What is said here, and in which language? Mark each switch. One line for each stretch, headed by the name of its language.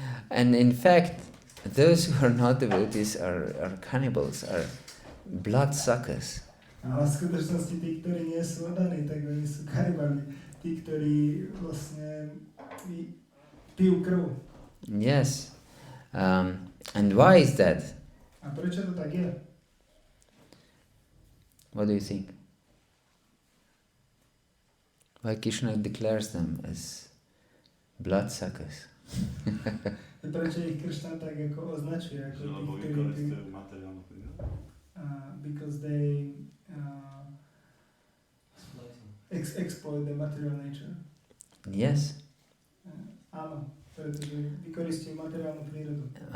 English: And in fact, those who are not devotees are cannibals, are blood suckers.
Slovak: Ale v skutočnosti tí, ktorí nie sú oddaní, tak oni sú kanibali. Tí, ktorí vlastne pijú krv.
English: Yes. And why is that?
Slovak: A prečo to tak je?
English: What do you think? Why Krishna declares them as blood suckers?
Slovak: Prečo ich Krishna tak ako označuje? Ako Lebo tí, vykoristujú materiálnu prírodu.
English: Because they exploit the material nature. Yes.
Slovak: Áno, pretože vykoristujú materiálnu prírodu.